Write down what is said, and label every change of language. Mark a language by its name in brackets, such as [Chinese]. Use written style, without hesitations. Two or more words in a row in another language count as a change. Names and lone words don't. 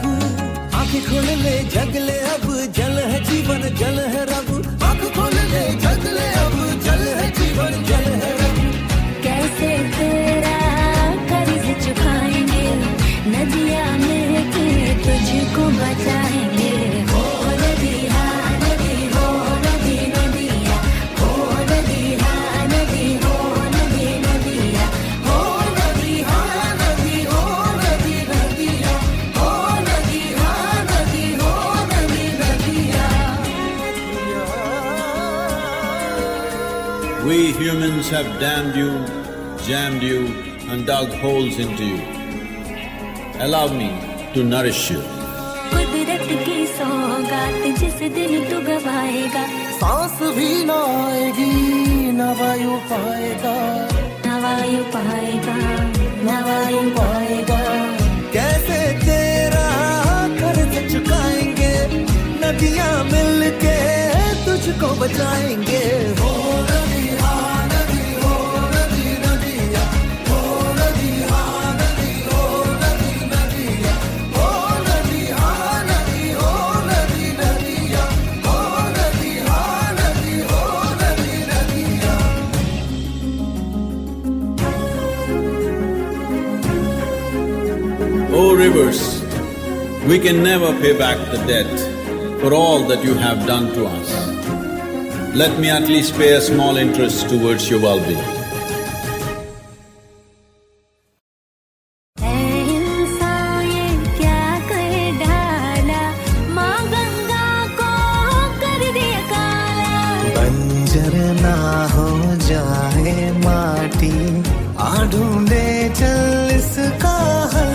[Hindi] आंखें खोल ले जग ले अब, जल है जीवन जल है रब। आंखें खोल ले जग ले अब, जल है जीवन जल है रब। कैसे तेरा कर्ज चुकाएंगे, नदियाँ मिलके तुझको बचाएंगे। हो नदी हाँ नदी, हो नदी नदिया, हो नदी हाँ नदी, हो नदी नदिया, हो नदी हाँ नदी, हो नदी नदिया, हो नदी हाँ नदी, हो नदी नदिया। [English] We humans have damned you, jammed you, and dug holes into you. Allow me to nourish you. [Hindi] कुदरत की सौगात जिस दिन तू गवाएगा, सांस भी ना आएगी ना वायु पाएगा, ना वायु पाएगा, ना वायु पाएगा। कैसे तेरा कर्ज चुकाएंगे, नदियाँ मिलके तुझको बचाएंगे। हो नदी हाँ नदी, हो नदी नदिया, हो नदी हाँ नदी, हो नदी नदिया, हो नदी हाँ नदी, हो नदी नदिया, हो नदी हाँ नदी, हो नदी नदिया। [English] O rivers, we can never pay back the debt for all that you have done to us. Let me at least pay a small interest towards your well-being. [Hindi] इंसान ये क्या कर डाला, माँ गंगा को कर दिया काला। बंजर ना हो जाए माटी, आ ढूंढे चल इसका हल।